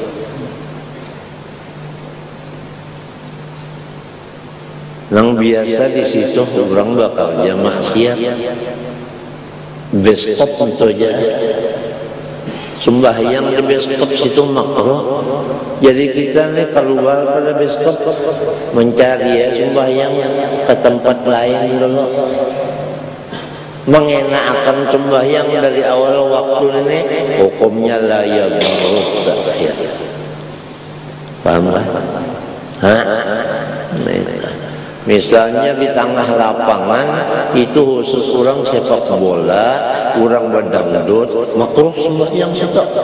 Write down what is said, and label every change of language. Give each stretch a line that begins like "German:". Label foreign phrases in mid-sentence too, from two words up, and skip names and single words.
Banjar: Nang biasa di situ orang bekerja maksiat.
Indonesian: Beskop itu aja. Sembahyang di beskop situ makruh. Jadi kita nih keluar pada beskop mencari ya sembahyang ke tempat lain dulu. Mengenakan sembahyang dari awal waktu ini hukumnya
Arabic: لا يضر تأخير.
Indonesian: Paham kan? Misalnya di tengah lapangan itu khusus orang sepak bola, orang berdangdut, makruh sembahyang situ.